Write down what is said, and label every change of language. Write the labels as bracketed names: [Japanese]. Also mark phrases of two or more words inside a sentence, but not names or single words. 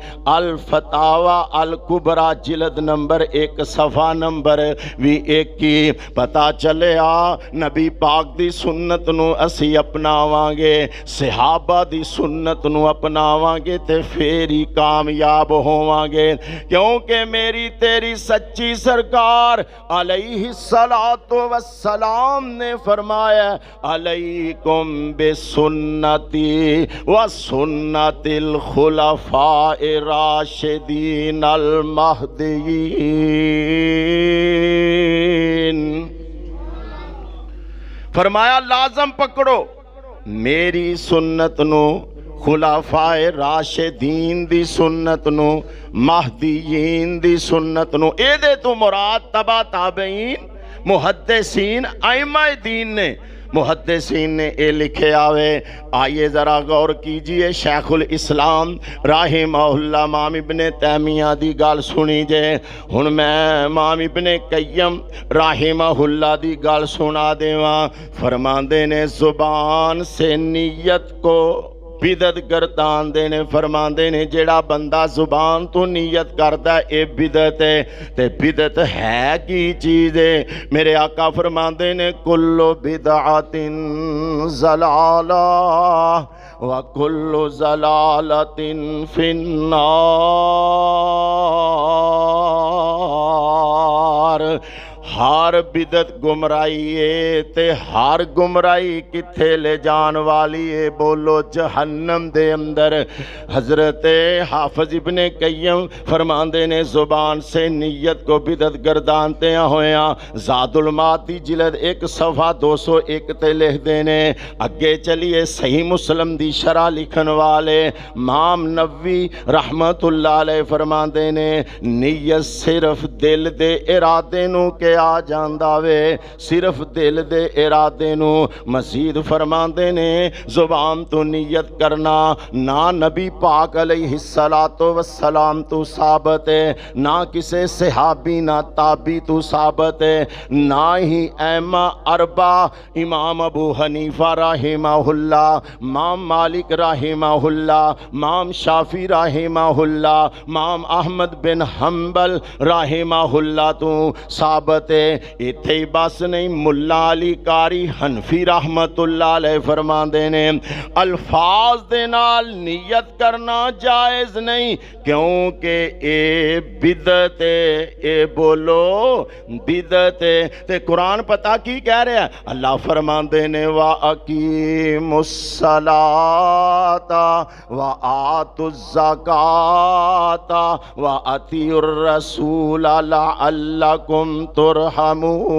[Punjabi] الفتاویٰ الکبریٰ جلد نمبر 1 صفحہ نمبر 21 پتا چلیا نبی پاک دی سنت نوں اسی اپناواں گے، صحابہ دی سنت نوں اپناواں گے تے فیر ہی کامیاب ہوواں گے. کیونکہ میری تیری سچی سرکار [Arabic] علیہ الصلاۃ والسلام [Punjabi] نے فرمایا [Arabic] علیکم بسنتی وسنۃ الخلفاء الراشدین المہدیین. [Punjabi] فرمایا لازم پکڑو میری سنت نوں، خلفائے راشدین دی سنت نوں، مہدیین دی سنت نوں. ایدے توں مراد تبع تابعین محدثین آئمہ دین نے، محدثین نے ایہہ لکھے آوے. آئیے ذرا غور کیجئے، شیخ الاسلام رحمہ اللہ امام ابن تیمیہ دی گل سنی جے. ہن میں امام ابن قیم رحمہ اللہ دی گل سنا دیواں. فرماندے نے زبان سے نیت کو بدعت گردان دینے. فرماندے نے جیہڑا بندہ زبان توں نیت کردا ایہہ بدعت اے. تے بدعت اے کی چیز اے؟ میرے آقا فرماندے نے [Arabic] کل بدعۃ ضلالۃ وکل ضلالۃ فی النار. [Punjabi] ہر بدعت گمراہی اے تے ہر گمراہی کتھے لے جان والی اے? بولو جہنم دے اندر. حضرت حافظ ابن قیم فرماندے نے زبان سے نیت کو بدعت گردانتے ہویا زاد المعاد دی جلد 1 صفحہ 201 تے لکھ دینے. اگے چلیے صحیح مسلم دی شرح لکھن والے امام نووی [Arabic] رحمۃ اللہ علیہ [Punjabi] فرماندے نے نیت صرف دل دے ارادے نوں کے آ جاندا وے، صرف دل دے ارادے نوں. مزید فرماندے نے زبان توں نیت کرنا نہ نبی پاک [Arabic] علیہ الصلاۃ والسلام [Punjabi] توں ثابت اے، نہ کسے صحابی نہ تابعی توں ثابت اے، نہ ہی آئمہ اربعہ امام ابو حنیفہ رحمہ اللہ، امام مالک رحمہ اللہ، امام شافعی رحمہ اللہ، امام احمد بن حنبل رحمہ اللہ توں ثابت اے. ایتھے ہی بس نہیں، ملا علی قاری حنفی [Arabic] رحمۃ اللہ علیہ [Punjabi] فرماندے نے الفاظ دے نال نیت کرنا جائز نہیں، کیونکہ ایہہ بدعت اے. ایہہ بولو بدعت اے۔ تے قرآن پتا کی کہہ رہیا اے? اللہ فرماندے نے [Arabic] وأقیموا الصلاۃ وآتوا الزکاۃ وأطیعوا الرسول لعلکم ترحمون.